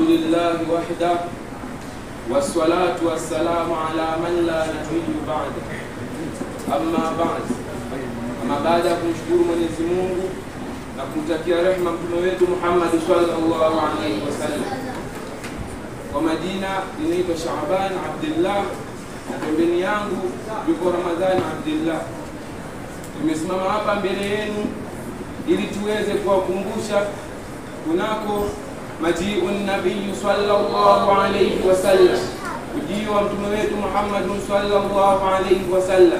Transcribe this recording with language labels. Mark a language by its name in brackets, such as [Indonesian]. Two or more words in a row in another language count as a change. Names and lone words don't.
[Arabic] لله وحده والصلاة والسلام على من لا نبي بعد. أما بعد, [Swahili] baada ya kumshukuru Mwenyezi Mungu na kumtakia rehema mtume wetu Muhammad [Arabic] صلى الله عليه وسلم. [Swahili] Kwa majina ninaitwa Shaaban Abdullah na pembeni yangu yuko Ramadhan Abdullah. Tumesimama hapa mbele yenu ili tuweze kuwakumbusha kunako [Arabic] مجيء النبي صلى الله عليه وسلم, [Swahili] ujio wa mtume wetu Muhammad [Arabic] صلى الله عليه وسلم.